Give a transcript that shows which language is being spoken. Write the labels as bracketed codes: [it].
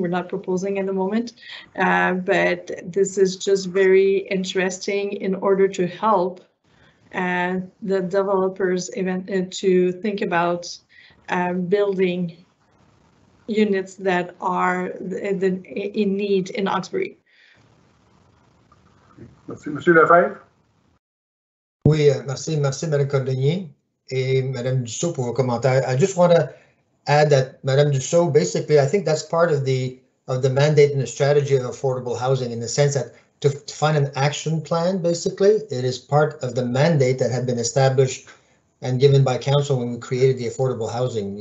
[en] We're not proposing at the moment, but this is just very interesting in order to help the developers to think about building units that are in need in Hawkesbury. [fr] Merci, Monsieur Lefebvre. Oui, merci, Madame Cordonnier et Madame Dussault pour vos commentaires. [en] I just want to add that Madame Dussault, basically, I think that's part of the mandate and the strategy of affordable housing, in the sense that to find an action plan, basically, it is part of the mandate that had been established and given by council when we created the affordable housing.